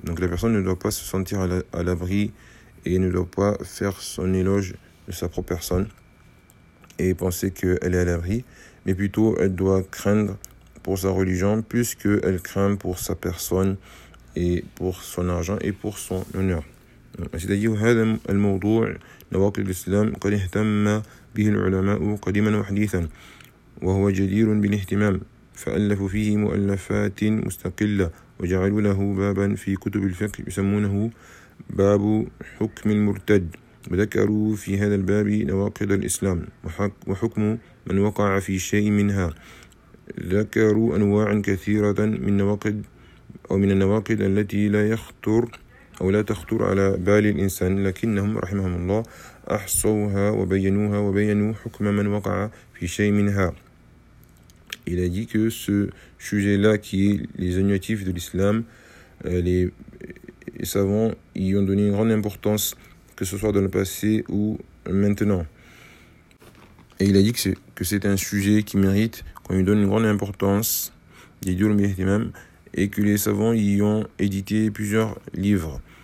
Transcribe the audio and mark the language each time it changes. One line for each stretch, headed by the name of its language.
French: Donc la personne ne doit pas se sentir à l'abri et ne doit pas faire son éloge de sa propre personne et penser qu'elle est à l'abri, mais plutôt elle doit craindre pour sa religion plus qu'elle craint pour sa personne et pour son argent et pour son honneur. C'est-à-dire
Arabic: هذا الموضوع نواقض الإسلام قد اهتم به العلماء قديما وحديثا وهو جدير بالاهتمام فألفوا فيه مؤلفات مستقلة وجعلوا له بابا في كتب الفقه يسمونه باب حكم المرتد وذكروا في هذا الباب نواقض الإسلام وحكم من وقع في شيء منها ذكروا أنواعا كثيرة من نواقض أو من النواقض التي لا يخطر أو لا تخطر على بال الإنسان لكنهم رحمهم الله أحصوها وبينوها وبينوا حكم من وقع في شيء منها.
French: Il a dit que ce sujet-là, qui est les annuatifs de l'islam, les savants y ont donné une grande importance, que ce soit dans le passé ou maintenant. Et il a dit que c'est un sujet qui mérite qu'on lui donne une grande importance, et que les savants y ont édité plusieurs livres.